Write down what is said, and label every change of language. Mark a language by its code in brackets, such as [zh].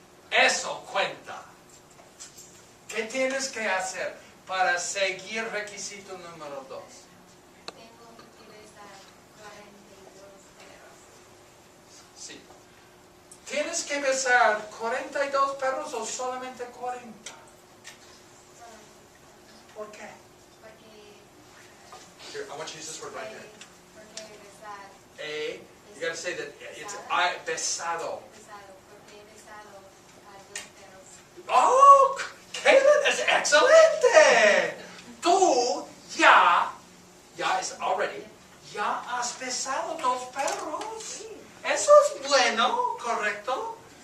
[es] Eso cuenta. ¿Qué tienes que hacer para seguir requisito número 2? Tengo que besar 42 perros. Sí. ¿Tienes que besar 42 perros o solamente 40? ¿Por qué? Porque [en] Here, I want you to use this word right there. [es] porque besar, [en] You got to say that it's I besado. [es] porque he besado a 2 perros. Oh, Caitlin, es excelente. Tú ya es [en] already, [es] ya has besado 2 perros. Eso es bueno, ¿correcto?